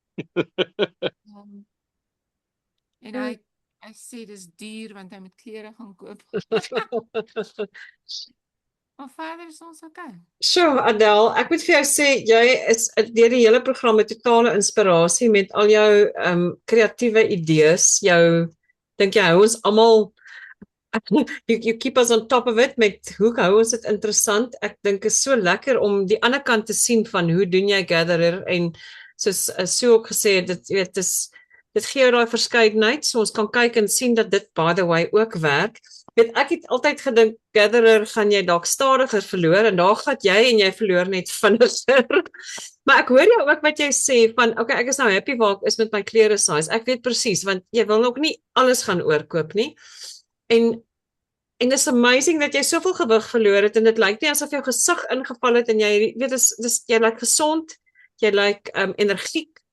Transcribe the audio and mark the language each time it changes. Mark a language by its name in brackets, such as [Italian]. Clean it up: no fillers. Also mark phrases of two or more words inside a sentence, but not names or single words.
[Afrikaans] En hy sê dis duur want hy moet klere gaan koop. Maar verder is ons okay. Sure, Adele, ek moet vir jou sê, jy is deur die hele program 'n totale inspirasie met al jou kreatiewe idees, dink jy hou ons almal [English] you keep us on top of it [Afrikaans] met hoe hou ons dit interessant. Ek dink is so lekker om die ander kant te sien van hoe doen jy Gatherer en soos so ook gesê dit gee jou daai verskeidenheid, so ons kan kyk en sien dat dit [English] by the way [Afrikaans] ook werk. Ek het altyd gedink Gatherer gaan jy dalk stadiger verloor en daar gaan jy verloor net vinniger. Maar ek hoor jou ook wat jy sê van okay, ek is nou happy waar ek is met my klere size. Ek weet presies want jy wil ook nie alles gaan oorkoop nie. En [English] it's amazing [Afrikaans] dat jy soveel gewig verloor het en dit lyk nie asof jou gesig ingeval het en jy weet jy lyk gesond, jy lyk energiek.